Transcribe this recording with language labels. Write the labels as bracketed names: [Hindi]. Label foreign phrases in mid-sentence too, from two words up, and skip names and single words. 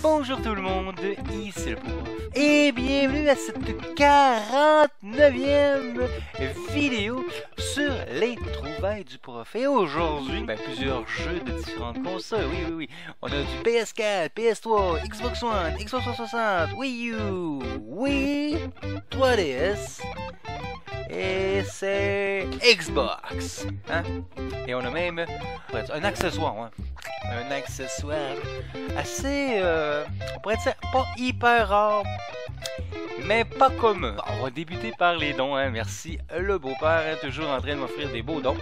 [French] Bonjour tout le monde, ici le prof, et bienvenue à cette 49e vidéo sur les trouvailles du prof. Et aujourd'hui, plusieurs jeux de différentes consoles, oui. On a du PS4, PS3, Xbox One, Xbox 360, Wii U, Wii, 3DS, et c'est Xbox, hein? Et on a même un accessoire, un accessoire assez, on pourrait dire pas hyper rare, mais pas commun. On va débuter par les dons, hein. Merci le beau-père, toujours en train de m'offrir des beaux dons.